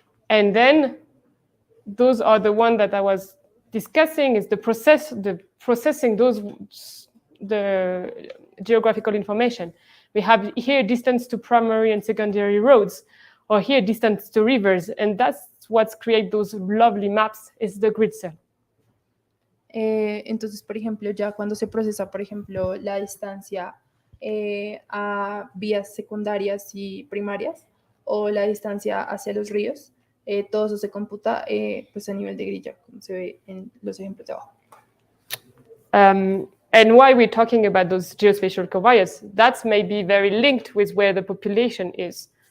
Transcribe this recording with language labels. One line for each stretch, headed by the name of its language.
English: And then those are the one that I was discussing, is the processing the geographical information. We have here distance to primary and secondary roads, or here distance to rivers, and that's what's create those lovely maps is the grid cell.
Spanish: Entonces, por ejemplo, ya cuando se procesa, por ejemplo, la distancia a vías secundarias y primarias o la distancia hacia los ríos, todo eso se computa pues a nivel de grilla, como se ve en los ejemplos de abajo.
English: And why we're talking about those geospatial covariates, that's maybe very linked with where the population is.